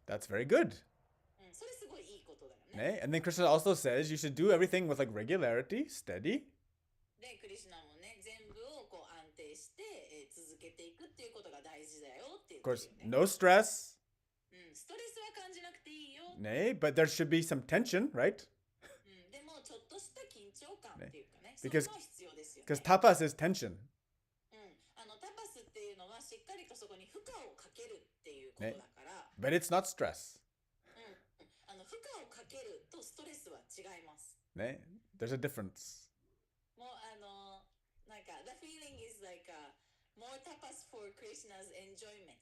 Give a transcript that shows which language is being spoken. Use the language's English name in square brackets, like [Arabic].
[English] That's very good. [Japanese] それすごいいいことだよね。 [English] And then Krishna also says you should do everything with like regularity, steady. [Japanese] で、クリシュナもね、全部をこう安定して、続けていくっていうことが大事だよって言ってるよね。 [English] Of course, no stress. [Japanese] ストレスは感じなくていいよ。 [English] But there should be some tension, right? [Japanese] でもちょっとした緊張感っていうかね、 [English] Because [Japanese] それも必要ですよね。 [English] Because tapas is tension. [Japanese] タパスっていうのはしっかりとそこに負荷をかけるっていうことだから。 [English] But it's not stress. [Japanese] 負荷をかけるとストレスは違います。 [English] There's a difference. [Japanese] もうなんか [English] the feeling is like more tapas for Krishna's enjoyment.